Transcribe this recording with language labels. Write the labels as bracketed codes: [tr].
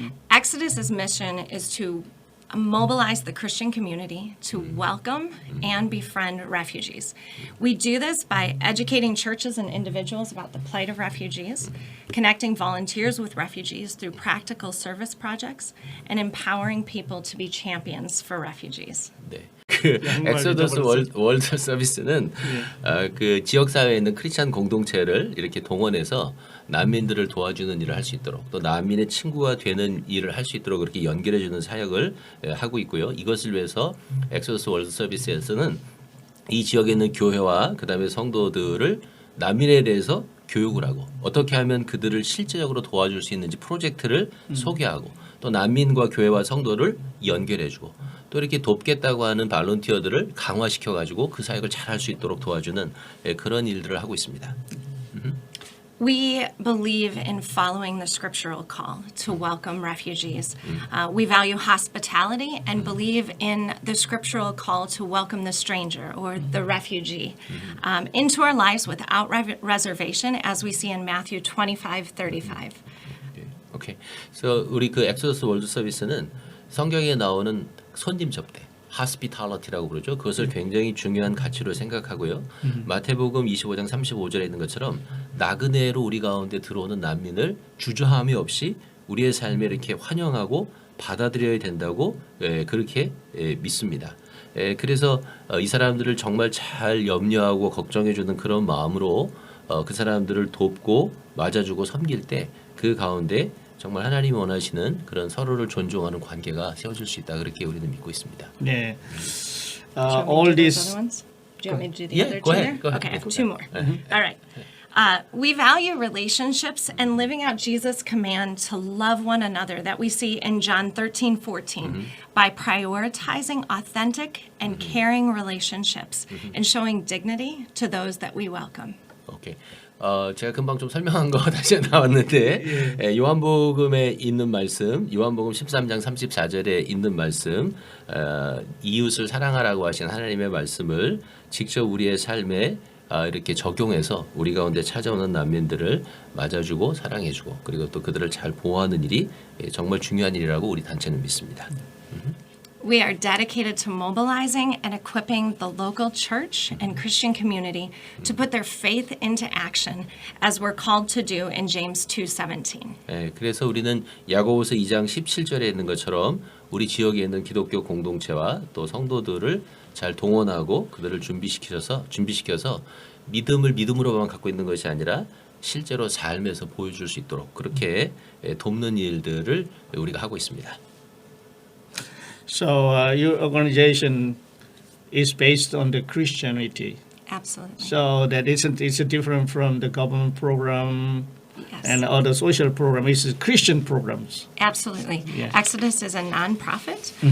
[en] Exodus's mission is to mobilize the Christian community to welcome and befriend refugees. We do this by educating churches and individuals about the plight of refugees, connecting volunteers with refugees through practical service projects, and empowering people to be champions for refugees. [ko] 네. 그 엑소더스 월드 서비스는 그 지역 사회에 있는 크리스찬 공동체를 이렇게 동원해서 난민들을 도와주는 일을 할 수 있도록 또 난민의 친구가 되는 일을 할 수 있도록 그렇게 연결해 주는 사역을 하고 있고요. 이것을 위해서 엑소더스 월드 서비스에서는 이 지역에 있는 교회와 그다음에 성도들을 난민에 대해서 교육을 하고 어떻게 하면 그들을 실제적으로 도와줄 수 있는지 프로젝트를 소개하고 또 난민과 교회와 성도를 연결해주고 또 이렇게 돕겠다고 하는 발런티어들을 강화시켜가지고 그 사역을 잘 할 수 있도록 도와주는 그런 일들을 하고 있습니다. [en] We believe in following the scriptural call to welcome refugees. We value hospitality and believe in the scriptural call to welcome the stranger or the refugee into our lives without reservation, as we see in Matthew 25:35. [ko] 오케이. 그래서 우리 그 엑소더스 월드 서비스는 성경에 나오는 손님 접대, hospitality라고 부르죠. 그것을 굉장히 중요한 가치로 생각하고요. 마태복음 25장 35절에 있는 것처럼 나그네로 우리 가운데 들어오는 난민을 주저함이 없이 우리의 삶에 이렇게 환영하고 받아들여야 된다고 그렇게 믿습니다. 그래서 이 사람들을 정말 잘 염려하고 걱정해주는 그런 마음으로 그 사람들을 돕고 맞아주고 섬길 때 그 가운데 정말 하나님이 원하시는 그런 서로를 존중하는 관계가 세워질 수 있다 그렇게 우리는 믿고 있습니다. 네. [en] All these. Do you want me to do the other two? Go ahead. Okay, I have two more. All right. We value relationships and living out Jesus' command to love one another that we see in John 13:14 by prioritizing authentic and caring relationships and showing dignity to those that we welcome. [ko] 오케이. 제가 금방 좀 설명한 거 다시 나왔는데 요한복음에 있는 말씀, 요한복음 13장 34절에 있는 말씀, 이웃을 사랑하라고 하신 하나님의 말씀을 직접 우리의 삶에 이렇게 적용해서 우리 가운데 찾아오는 난민들을 맞아주고 사랑해주고 그리고 또 그들을 잘 보호하는 일이 정말 중요한 일이라고 우리 단체는 믿습니다. [en] We are dedicated to mobilizing and equipping the local church and Christian community to put their faith into action as we're called to do in James 2:17. [ko] 그래서 우리는 야고보서 2장 17절에 있는 것처럼 우리 지역에 있는 기독교 공동체와 또 성도들을 잘 동원하고 그들을 준비시켜서 믿음을 믿음으로만 갖고 있는 것이 아니라 실제로 삶에서 보여줄 수 있도록 그렇게 돕는 일들을 우리가 하고 있습니다. [en] So your organization is based on the Christianity. Absolutely. So that it's different from the government program Yes. and other social programs. It's Christian programs. Absolutely. Yeah. Exodus is a nonprofit.